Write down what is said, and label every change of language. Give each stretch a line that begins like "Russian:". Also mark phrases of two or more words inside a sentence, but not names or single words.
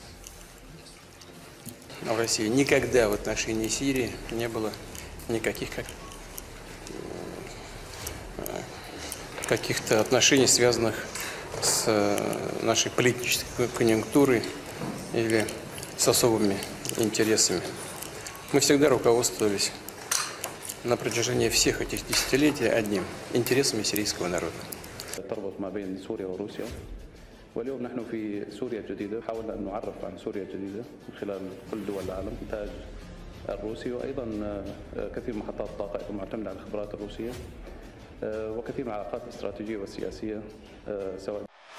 Russian: В России никогда в отношении Сирии не было никаких каких-то отношений, связанных с нашей политической конъюнктурой или с особыми интересами. Мы всегда руководствовались на протяжении всех этих десятилетий одним – интересами сирийского народа.
Arabic: تربط ما بين سوريا وروسيا واليوم نحن في سوريا الجديدة حاولنا أن نعرف عن سوريا الجديدة من خلال كل دول العالم إنتاج الروسي وأيضا كثير من محطات الطاقة معتمدة على الخبرات الروسية وكثير من العلاقات الاستراتيجية والسياسية سواء